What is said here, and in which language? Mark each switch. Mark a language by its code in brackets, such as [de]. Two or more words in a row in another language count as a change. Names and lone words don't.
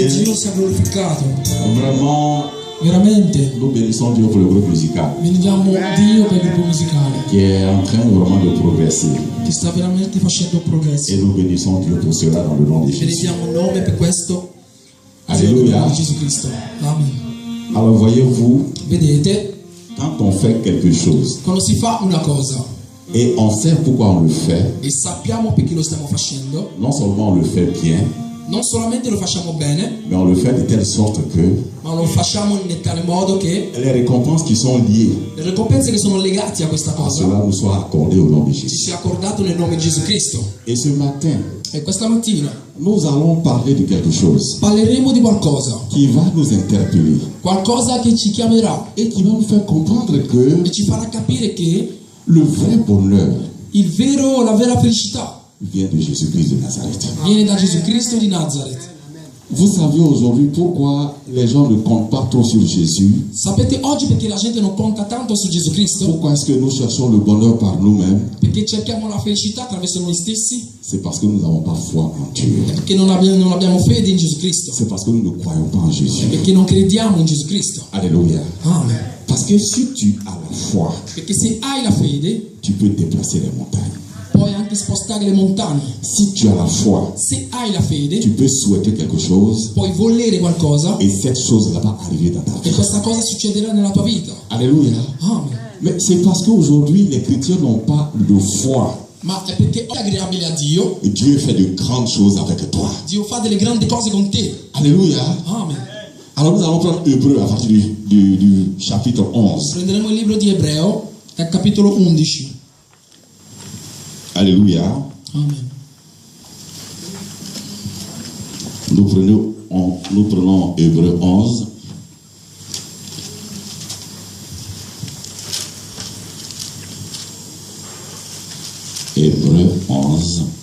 [it] Che Dio sia glorificato. [fr] Vraiment, [it] veramente [fr] nous bénissons Dieu pour le groupe musical. [it] Benediamo Dio per il gruppo musicale [fr] qui est en train vraiment de progresser. [it] che sta veramente facendo progresso. [fr] Et nous bénissons Dieu pour cela dans le nom de Jésus. [it] Benediamo il nome per questo. [fr] Alléluia. [it] Di Gesù Cristo. Amen. [fr] Alors voyez-vous, [it] Vedete, [fr] quand on fait quelque chose [it] quando si fa una cosa [fr] et on sait pourquoi on le fait, [it] e sappiamo perché lo stiamo facendo, [fr] non seulement on le fait bien, [it] non solamente lo facciamo bene, [fr] mais on le fait de telle sorte que [it] ma lo facciamo in tale modo che [fr] les récompenses qui sont liées [it] le ricompense che sono legate a questa [fr] à [it] cosa [fr] cela nous soient accordées au nom de [it] ci [fr] Jésus. [it] sia accordato nel nome di Gesù Cristo. [fr] Et ce matin, [it] E questa mattina [fr] nous allons parler de quelque chose [it] parleremo di qualcosa, [fr] qui va nous interpeller [it] qualcosa che ci chiamerà [fr] et qui va nous faire comprendre que [it] e ci farà capire che [fr] le vrai bonheur [it] la vera felicità [fr] vient de Jésus-Christ de Nazareth. [it] viene da Gesù Cristo di Nazareth. [fr] Vous savez aujourd'hui pourquoi les gens ne comptent pas trop sur Jésus? [it] Sapete oggi perché la gente non conta tanto su Gesù Cristo? [fr] Pourquoi est-ce que nous cherchons le bonheur par nous-mêmes? [it] Perché cerchiamo la felicità attraverso noi stessi? [fr] C'est parce que nous n'avons pas foi en Dieu. [it] Perché non abbiamo fede in Gesù Cristo. [fr] C'est parce que nous ne croyons pas en Jésus. [it] Perché non crediamo in Gesù Cristo. [fr] Alléluia. Amen. Parce que si tu as la foi, [it] Perché se hai la fede, [fr] tu peux déplacer les montagnes. [it] puoi anche spostare le montagne. [fr] Si tu as la foi, [it] Se hai la fede, [fr] tu peux souhaiter quelque chose [it] puoi volere qualcosa [fr] et cette chose-là va arriver dans ta [it] e [fr] vie. [it] questa cosa succederà nella tua vita. [fr] Alléluia. Amen. Mais c'est parce qu'aujourd'hui, les chrétiens n'ont pas de foi. [it] Ma è perché è aggrapabile a Dio, [fr] Et Dieu fait de grandes choses avec toi. [it] Dio fa delle grandi cose con te. [fr] Alléluia. Amen. Alors nous allons prendre Hébreu à partir du chapitre 11. [it] Prenderemo il libro di Ebreo, dal capitolo 11. [fr] Alléluia. Amen. Nous prenons Hébreu 11. Hébreu 11.